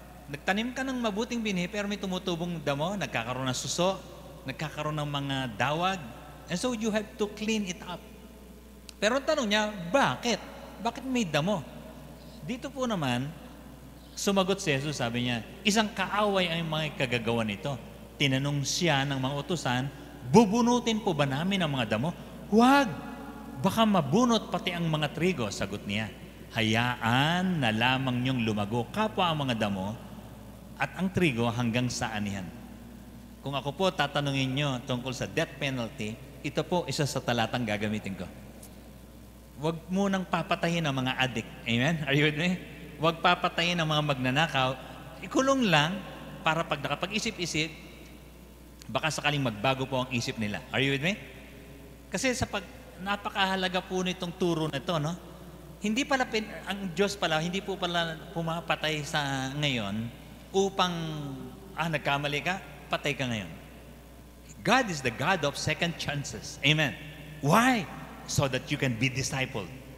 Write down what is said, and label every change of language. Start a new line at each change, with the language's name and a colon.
Filipino: Nagtanim ka ng mabuting binhi pero may tumutubong damo, nagkakaroon ng suso, nagkakaroon ng mga dawag.
English: And so you have to clean it up.
Filipino: Pero ang tanong niya, bakit? Bakit may damo? Dito po naman, sumagot si Jesus, sabi niya, isang kaaway ang mga kagagawa nito. Tinanong siya ng mga utusan, bubunutin po ba namin ang mga damo? Huwag! Baka mabunot pati ang mga trigo, sagot niya. Hayaan na lamang niyong lumago kapwa ang mga damo at ang trigo hanggang sa anihan. Kung ako po tatanungin niyo tungkol sa death penalty, ito po isa sa talatang gagamitin ko. Huwag munang papatayin ang mga addict. Amen?
English: Are you with me?
Filipino: Huwag papatayin ang mga magnanakaw. Ikulong lang para pag nakapag-isip-isip, baka sakaling magbago po ang isip nila.
English: Are you with me?
Filipino: Kasi napakahalaga po nitong turo na ito, no? Hindi pala, ang Diyos pala, hindi po pala pumapatay sa ngayon upang, nagkamali ka, patay ka ngayon.
English: God is the God of second chances. Amen. Why? So that you can be discipled.